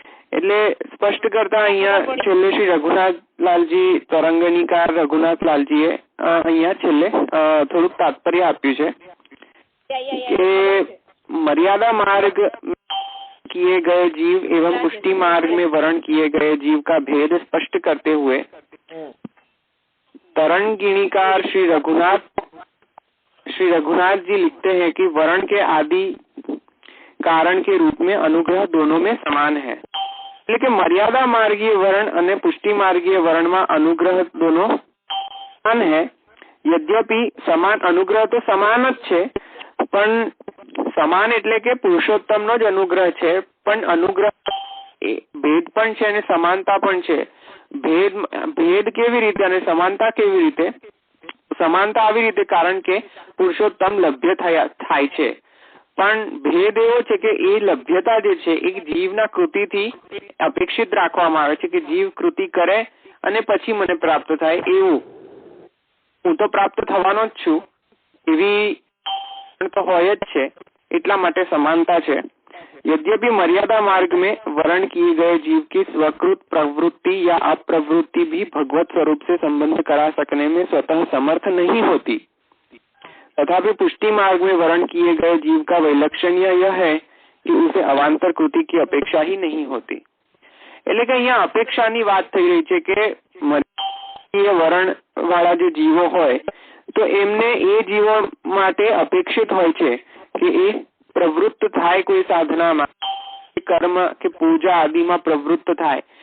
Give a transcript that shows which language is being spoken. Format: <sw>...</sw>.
<gu>એટલે સ્પષ્ટ કરતા અહીંયા છેલ્લે શ્રી રઘુનાથલાલજી તરંગનીકાર રઘુનાથલાલજીએ અહીંયા છેલ્લે થોડુંક તાત્પર્ય આપ્યું છે કે</gu> <hi>मर्यादा मार्ग किए गए जीव एवं पुष्टि मार्ग में वर्ण किए गए जीव का भेद स्पष्ट करते हुए तरंगिणीकार श्री रघुनाथ जी लिखते हैं कि वर्ण के आदि कारण के रूप में अनुग्रह दोनों में समान है.</hi> <gu>એટલે કે મર્યાદા માર્ગીય વરણ અને પુષ્ટિ માર્ગીય વરણમાં અનુગ્રહ દોનો સમાન है. यद्यपि સમાન અનુગ્રહ તો સમાન જ છે, પણ સમાન એટલે કે પુરુષોત્તમનો જ અનુગ્રહ છે, પણ અનુગ્રહ ભેદ પણ છે અને સમાનતા પણ છે. ભેદ કેવી રીતે અને સમાનતા કેવી રીતે? સમાનતા આવી રીતે કારણ કે પુરુષોત્તમ લભ્ય થાય છે, પણ ભેદ એવો છે કે એ લભ્યતા જે છે એ જીવના કૃતિથી અપેક્ષિત રાખવામાં આવે છે કે જીવ કૃતિ કરે અને પછી મને પ્રાપ્ત થાય. એવું હું તો પ્રાપ્ત થવાનો જ છું એવી તો હોય જ છે, એટલા માટે समानता છે.</gu> <hi>यद्यपि मर्यादा मार्ग में वर्ण किए गए जीव की स्वकृत प्रवृत्ति या अप्रवृत्ति भी भगवत स्वरूप से संबंध करा सकने में स्वतः समर्थ नहीं होती, तथापि पुष्टि मार्ग में वर्ण किए गए जीव का वैलक्षण्य यह है कि उसे अवांतर कृति की अपेक्षा ही नहीं होती.</hi> <gu>એટલે કે અહીંયા અપેક્ષાની વાત થઈ રહી છે કે વરણ વાળા જે જીવો હોય તો એમને એ જીવો માટે અપેક્ષિત હોય છે કે એ પ્રવૃત્ત થાય કોઈ સાધનામાં, કર્મ કે પૂજા આદિમાં પ્રવૃત્ત થાય.</gu>